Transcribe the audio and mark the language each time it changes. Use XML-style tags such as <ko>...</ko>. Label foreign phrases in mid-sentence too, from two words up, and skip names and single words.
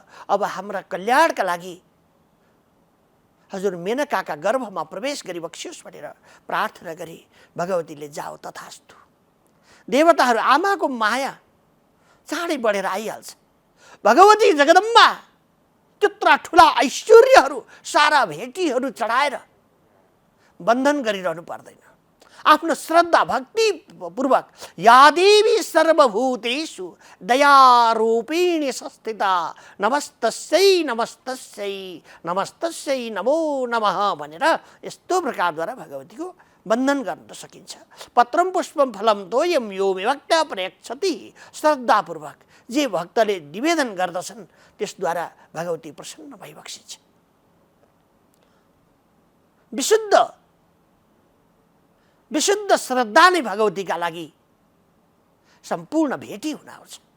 <ne>अब हाम्रा कल्याणका लागि हजुर मेनकाका गर्भमा प्रवेश गरिबक्सियोस् भनेर प्रार्थना गरी भगवतीले जाओ तथास्तु। देवताहरू आमाको माया चाँडै बढेर आइहाल्छ। भगवती जगदम्बा त्यत्रा ठुला ऐश्वर्यहरू सारा भेटीहरू चढाएर बन्धन गरिरहनु पर्दैन। आफ्नो श्रद्धा भक्ति पूर्वक</ne> <sa>या देवी सर्वभूतेषु दयारूपिणी संस्थिता नमस्तस्यै नमस्तस्यै नमस्तस्यै नमो नमः</sa> <ne>भनेर यस्तो प्रकारद्वारा भगवतीको बन्धन गर्न सकिन्छ।</ne> <sa>पत्रम पुष्पम फलम तोयम यो विभक्त प्रयक्षति।</sa> <ne>श्रद्धापूर्वक जे भक्तले निवेदन गर्दछन् त्यसद्वारा भगवती प्रसन्न भइबक्सिन्छ। विशुद्ध श्रद्धा नै भगवतीका लागि सम्पूर्ण भेटी हुन आउँछ।</ne>